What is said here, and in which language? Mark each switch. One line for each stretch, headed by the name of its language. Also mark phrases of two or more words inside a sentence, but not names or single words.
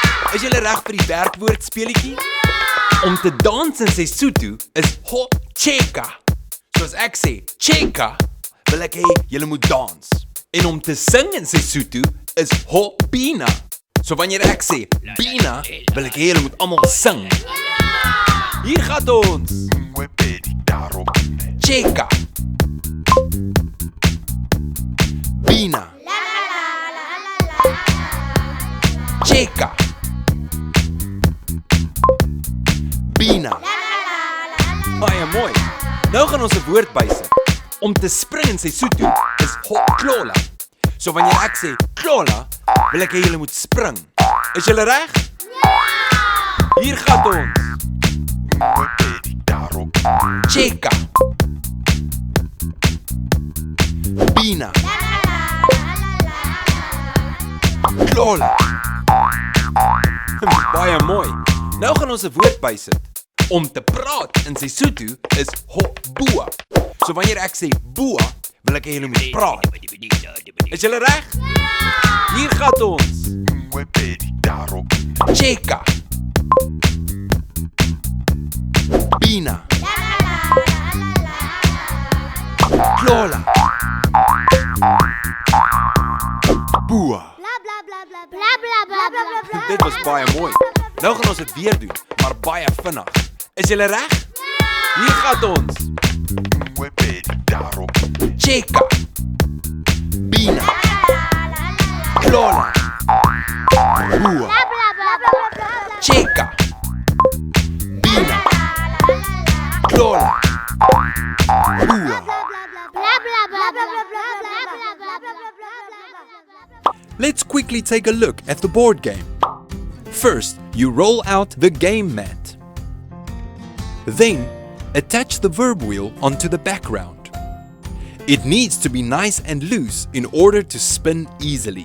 Afrikaans: Is julle reg vir die werkwoord speletjie? Om te dans in Sesotho is
Southern Sotho: ho cheka.
Afrikaans: Soos ek sê, cheka, wil ek hê julle moet dans. En om te sing in Sesotho is
Southern Sotho: ho bina.
Afrikaans: So wanneer ek sê bina, wil ek hê julle moet almal sing. Hier gaan ons. Cheka. Bina. Cheka. Bina. Baie mooi. Nou gaan ons 'n woord bysit. Om te spring in Sesotho is hoklola. So wanneer ek sê klola, wil ek hê julle moet spring. Is julle reg? Ja! Hier gaan ons.
Southern Sotho: Cheka. Bina.
Afrikaans: Klola. Baie mooi. Nou gaan ons 'n woord bysit. Om te praat in Sesotho is
Southern Sotho: ho boa.
Afrikaans: So wanneer ek sê boa, wil ek hê julle moet praat. Is julle reg? Ja! Hier gaan ons.
Southern Sotho: Cheka. Bina.
Afrikaans: Klola. Boa. Dit was baie mooi. Nou gaan ons dit weer doen, maar baie vinnig. Is julle reg? Ja! Hier gaan ons. Cheka.
Southern Sotho: Bina. Klola. Boa. Cheka. Bina. Klola.
Afrikaans: Boa.
English: Let's quickly take a look at the board game. First, you roll out the game mat. Then, attach the verb wheel onto the background. It needs to be nice and loose in order to spin easily.